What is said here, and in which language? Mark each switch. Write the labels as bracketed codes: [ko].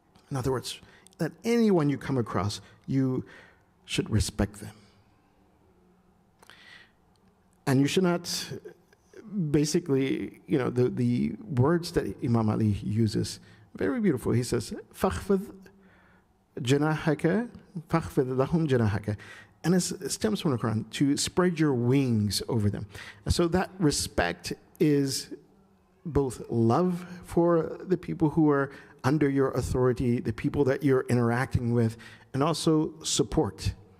[en] In other words, that anyone you come across, you should respect them. And you should not, basically, the words that Imam Ali uses, very beautiful. He says, [ar] فَخْفِضْ جَنَاحَكَ فَخْفِضْ لَهُمْ جَنَاحَكَ. [en] And it stems from the Quran, to spread your wings over them. And so that respect is both love for the people who are under your authority, the people that you're interacting with, and also support.